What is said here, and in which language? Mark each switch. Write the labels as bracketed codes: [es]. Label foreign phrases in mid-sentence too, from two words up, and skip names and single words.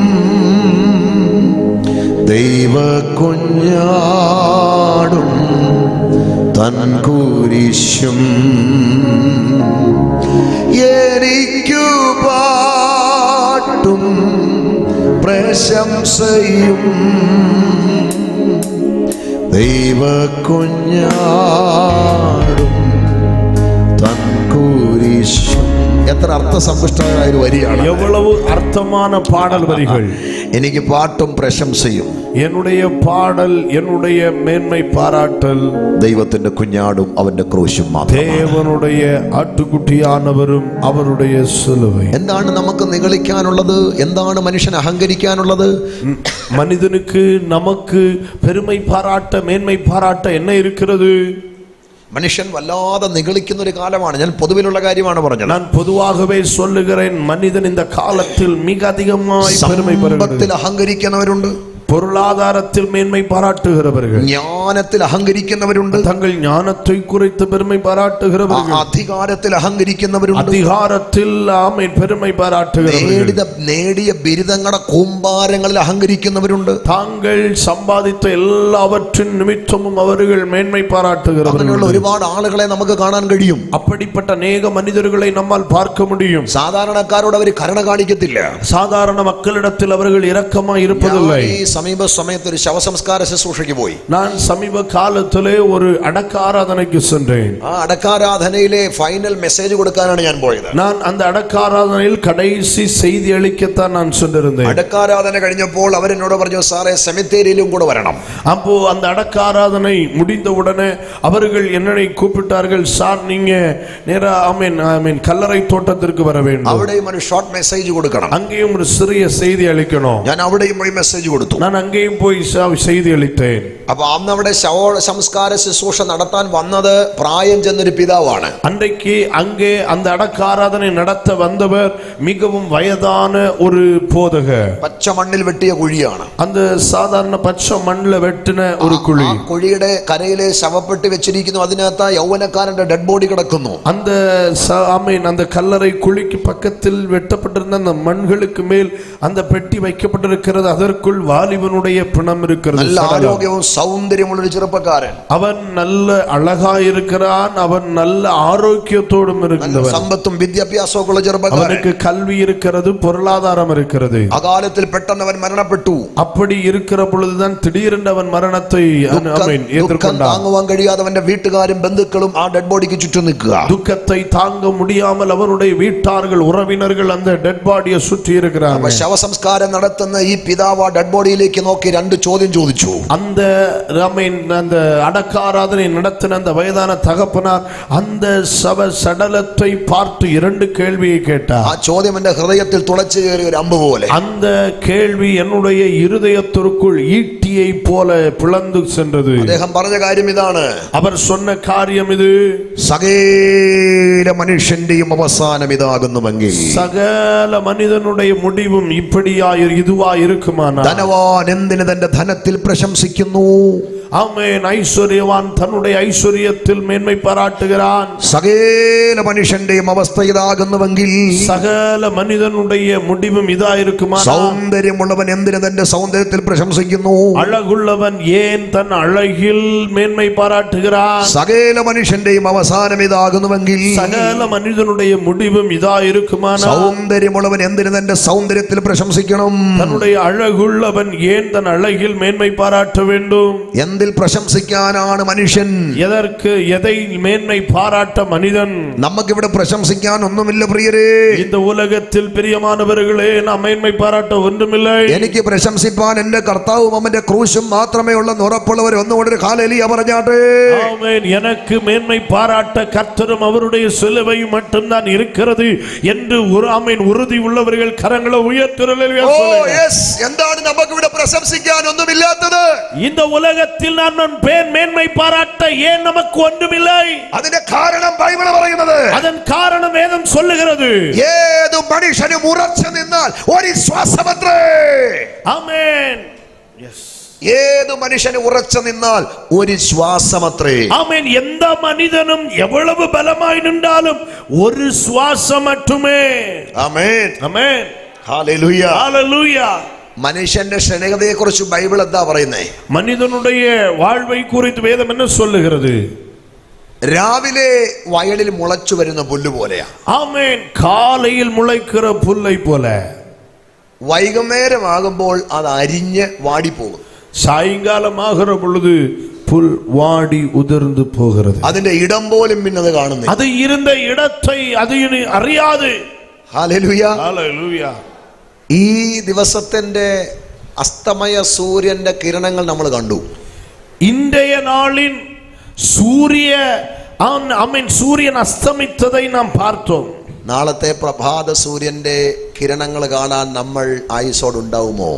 [ml] ദൈവ കുഞ്ഞാടും തൻ കുരിശും എനിക്കു പാട്ടും പ്രശംസയും ദൈവ കുഞ്ഞാടും തൻ കുരിശും. എത്ര അർത്ഥസമ്പുഷ്ടമായ ഒരു വരിയാണ്. [ta] எவ்வளவு அர்த்தமான பாடல் வரிகள். [ml] എനിക്ക് പാട്ടും പ്രശംസയും [ta] என்னுடைய பாடல், என்னுடைய மேன்மை பாராட்டல் [ml] ദൈവത്തിന്റെ കുഞ്ഞാടും അവന്റെ ക്രൂശും മാത്രം. [ta] தேவனுடைய ஆட்டுக்குட்டியானவரும் அவருடைய சிலுவை. [ml] എന്താണ് നമുക്ക് നിഗളിക്കാനുള്ളത്? എന്താണ് മനുഷ്യൻ അഹങ്കരിക്കാനുള്ളത്? [ta] மனிதனுக்கு நமக்கு பெருமை பாராட்ட, மேன்மை பாராட்ட என்ன இருக்கிறது? [ml] മനുഷ്യൻ വല്ലാതെ നിഗളിക്കുന്ന ഒരു കാലമാണ്. ഞാൻ പൊതുവിലുള്ള കാര്യമാണ് പറഞ്ഞത്. [ta] நான் பொதுவாகவே சொல்லுகிறேன், மனிதன் இந்த காலத்தில் மிக அதிகமாய் பெருமை [ml] സമ്പത്തിൽ അഹങ്കരിക്കുന്നവരുണ്ട്, [ta] பொருளாதாரத்தில் மேன்மை பாராட்டுகிறவர்கள், [ml] ജ്ഞാനത്തിൽ അഹങ്കരിക്കുന്നവരുണ്ട്, [ta] தங்கள் ஞானத்தை குறித்து பெருமை பாராட்டுகிறவர்கள், [ml] അധികാരത്തിൽ അഹങ്കരിക്കുന്നവരുണ്ട്, [ta] அதிகாரத்தில் ஆமென் பெருமை பாராட்டுகிறவர்கள், [ml] നേടിയ ബിരുദങ്ങളുടെ കൂമ്പാരങ്ങളിൽ അഹങ്കരിക്കുന്നവരുണ്ട്, [ta] தாங்கள் சம்பாதித்த எல்லாவற்றின் நிமித்தமும் அவர்கள் மேன்மை பாராட்டுகிறவர்கள். [ml] അങ്ങനെയുള്ള ഒരുപാട് ആളുകളെ നമുക്ക് കാണാൻ കഴിയും. [ta] அப்படிப்பட்ட அநேக மனிதர்களை நம்மால் பார்க்க முடியும். [ml] സാധാരണക്കാരോട് അവർ കരുണ കാണിക്കത്തില്ല. [ta] சாதாரண மக்களிடத்தில் அவர்கள் இரக்கமாய் இருப்பதில்லை. [ml] സമീപ സമയത്ത് ഒരു ശവസംസ്കാര ശുശ്രൂഷയ്ക്ക് പോയി. [ta] நான் சமீப காலத்திலே ஒரு அடக்க ஆராதனைக்கு சென்றேன். [ml] ആ അടക്കാരാധനയിലെ [en] final message [ml] കൊടുക്കാനാണ് ഞാൻ പോയത്. [ta] நான் அந்த அடக்க ஆராதனையில் கடைசி செய்தி அளிக்கத்தான் நான் சென்றிருந்தேன். [ml] അടക്കാരാധന കഴിഞ്ഞപ്പോൾ അവരെന്നോട് പറഞ്ഞു, സാറേ സെമിത്തേരിയിലും കൂടെ വരണം. [ta] அப்போ அந்த அடக்க ஆராதனை முடிந்தவுடனே அவர்கள் என்னை கூப்பிட்டார்கள், சார் நீங்க நேரா ஆமென் கல்லறை தோட்டத்திற்கு வர வேண்டும், [ml] അവിടെയും ഒരു [en] short message [ml] കൊടുക്കണം. [ta] அங்கேயும் ஒரு சிறிய செய்தி அளிக்கணும். [ml] ഞാൻ അവിടെയും പോയി മെസ്സേജ് കൊടുത്തു. [ta] நான் அங்கேயும் போய் செய்தி அளித்தேன். [ml] അപ്പൊ അന്ന് അവിടെ ശവസംസ്കാര ശുശ്രൂഷ നടത്താൻ വന്നത് പ്രായം ചെന്നൊരു പിതാവാണ്. [ta] அன்றைக்கு அங்கே அந்த அடக்க ஆராதனை நடத்த வந்தவர் மிகவும் வயதான ஒரு போதகர். [ml] പച്ച മണ്ണിൽ വെട്ടിയ കുഴിയാണ്. [ta] அந்த சாதாரண பச்சை மண்ணில் வெட்டின ஒரு குழி. [ml] ആ കുഴിയുടെ കരയിലെ ശവപ്പെട്ടി വെച്ചിരിക്കുന്നു. അതിനകത്ത് യൗവനക്കാരന്റെ [en] dead body [ml] കിടക്കുന്നു. [ta] அந்த ஆமென் அந்த கல்லறை குழிக்கு பக்கத்தில் வெட்டப்பட்டிருந்த அந்த மண்களுக்கு மேல் அந்த பெட்டி வைக்கப்பட்டிருக்கிறது. அதற்குள் வாலிபனுடைய பிணம் இருக்கிறது. [ml] നല്ല ആരോഗ്യവും സൗന്ദര്യമുള്ള ഒരു ചെറുപ്പക്കാരൻ. [ta] அவன் நல்ல അഴകാ இருக்கிறான், அவன் நல்ல ஆரோக்கியத்தோடும் இருக்கிறவன், [ml] സമ്പത്തും വിദ്യാഭ്യാസവും ഉള്ള ചെറുപ്പക്കാരൻ. [ta] அவனுக்கு கல்வி இருக்கிறது, பொருளாதாரம் இருக்கிறது. [ml] അകാലത്തിൽ പെട്ടെന്ന് അവൻ മരണപ്പെട്ടു. [ta] அப்படி இருக்கிற பொழுதுதான் திடீரென்று அவன் மரணத்தை [ml] ദുഃഖം താങ്ങുവാൻ കഴിയാതെ അവന്റെ വീട്ടുകാരും ബന്ധുക്കളും ആ [en] dead bodyക്ക് [ml] ചുറ്റും നിൽക്കുക. [ta] துக்கத்தை தாங்க முடியாமல் அவருடைய வீட்டார்கள், உறவினர்கள் அந்த [en] dead bodyயை [ta] சுற்றி இருக்கிறாங்க. [ml] ശവസംസ്കാരം നടത്തുന്ന ഈ പിതാവ് [en] dead bodyയിലേക്ക് [ml] നോക്കി രണ്ട് ചോദ്യം ചോദിച്ചു. [ta] அந்த அந்த அடக்க ஆராதனை நடத்தின அந்த வயதான தகப்பனார் அந்த சவ சடலத்தை பார்த்து இரண்டு கேள்வியை கேட்டார். [ml] ആ ചോദ്യം എന്റെ ഹൃദയത്തിൽ തുളച്ചു കയറിയ ഒരു അമ്പ് പോലെ. [ta] அந்த കേൾവി என்னுடைய இருதயத்திற்குள் ஈட்டியை போல பிளந்து சென்றது. [ml] അദ്ദേഹം പറഞ്ഞ കാര്യം ഇതാണ്. [ta] அவர் சொன்ன காரியம் இது, [ml] സകല മനുഷ്യന്റെയും അവസാനം ഇതാകുന്നുവെങ്കിൽ [ta] சகல மனிதனுடைய முடிவும் இதுவா இருக்குமானால், [ml] ധനവാൻ എന്തിന് തന്റെ ധനത്തിൽ പ്രശംസിക്കുന്നു? [ta] ஆமென். ஐஸ்வர்யவான் தன்னுடைய ஐஸ்வர்யத்தில் மேன்மை பாராட்டுகிறான். [ml] സകല മനുഷ്യന്റെയും അവസ്ഥ ഇതാകുന്നുവെങ്കിൽ [ta] சகல மனிதனுடைய முடிவும் இதா இருக்குமானால், [ml] സൗന്ദര്യമുള്ളവൻ എന്തിന് തന്റെ സൗന്ദര്യത്തിൽ പ്രശംസിക്കുന്നു? [ta] அழகுள்ளவன் ஏன் தன் அழகில் மேன்மை பாராட்டுகிறான்? [ml] സകല മനുഷ്യന്റെയും അവസാനം ഇതാകുന്നുവെങ്കിൽ [ta] சகல மனிதனுடைய முடிவும் இதா இருக்குமானால், [ml] സൗന്ദര്യമുള്ളവൻ എന്തിന് തന്റെ സൗന്ദര്യത്തിൽ പ്രശംസിക്കണം? [ta] தன்னுடைய அழகுள்ளவன் ஏன் தன் அழகில் மேன்மை பாராட்ட வேண்டும்? [ml] എന്തിൽ പ്രശംസിക്കാനാണ് മനുഷ്യൻ? [ta] எதை மேன்மை பாராட்ட மனிதன்? [ml] നമുക്കിവിടെ പ്രശംസിക്കാൻ ഒന്നുമില്ല പ്രിയരേ. [ta] இந்த உலகத்தில் பிரியமானவர்களே, நாம் மேன்மை பாராட்ட ஒன்றுமில்லை. [ml] എനിക്ക് പ്രശംസിപ്പാൻ എന്റെ കർത്താവും അവന്റെ ക്രൂശും മാത്രമേ ഉള്ളെന്ന് ഉറപ്പുള്ളവർ ഒന്നുകൂടെ കാലേലിയ പറഞ്ഞാട്ടെ. [ta] ஆமென். எனக்கு மேன்மை பாராட்ட கர்த்தரும் அவருடைய சிலுவையும் மட்டும்தான் இருக்கிறது என்று ஆமென் உறுதி உள்ளவர்கள் கரங்களை உயர்த்துறீர்கள். [ml] എന്താണ് നമുക്കിവിടെ പ്രശംസിക്കാൻ ഒന്നുമില്ലാത്തത്? [ta] இந்த உலகத்தில் நான் மேன்மை பாராட்ட ஏன் நமக்கு ஒன்றுமில்லை? [ml] അതിന്റെ കാരണം ബൈബിൾ പറയുന്നത്. [ta] அதன் காரணம் வேதம் சொல்லுகிறது. [ml] ഏതു മനുഷ്യനും ഉറച്ചു നിന്നാൽ ഒരു ശ്വാസമത്രേ. ആമേൻ. യെസ്. ഏതു മനുഷ്യന് ഉറച്ചു നിന്നാൽ ഒരു ശ്വാസമത്രേ. [ta] ஆமென். எந்த மனிதனும் எவ்வளவு பலமாய் நின்றாலும் ஒரு சுவாசம் மட்டுமே. [ml] ആമേൻ. [ta] ஆமென். [ml] ഹല്ലേലൂയ. [ta] ஹல்லேலூயா. [ml] മനുഷ്യന്റെ ക്ഷണികതയെ കുറിച്ച് ബൈബിൾ എന്താ പറയുന്നേ? [ta] மனிதனுடைய வாழ்வை குறித்து வேதம் என்ன சொல்லுகிறது? [ml] രാവിലെ വയലിൽ മുളച്ചു വരുന്ന പുല്ല് പോലെയാ. [ta] ஆமென். காலையில் முளைக்கிற புல்லை போல. [ml] വൈകുന്നേരമാകുമ്പോൾ അത് അരിഞ്ഞ് വാടിപ്പോകും. [ta] சாயங்காலம் ஆகிற பொழுது புல் வாடி உதிர்ந்து போகிறது. [ml] അതിന്റെ ഇടം പോലും പിന്നത് കാണുന്നില്ല. [ta] அது இருந்த இடத்தை அது இனி அறியாது. [ml] ഹല്ലേലൂയ. ഹല്ലേലൂയ. ഈ ദിവസത്തിന്റെ അസ്തമയ സൂര്യന്റെ കിരണങ്ങൾ നമ്മൾ കണ്ടു. [ta] இன்றைய நாளின் சூரியன் அஸ்தமித்ததை நாம் பார்த்தோம். [ml] നാളത്തെ പ്രഭാത സൂര്യന്റെ കിരണങ്ങൾ കാണാൻ നമ്മൾ ആയുസ്സോടുണ്ടാവുമോ?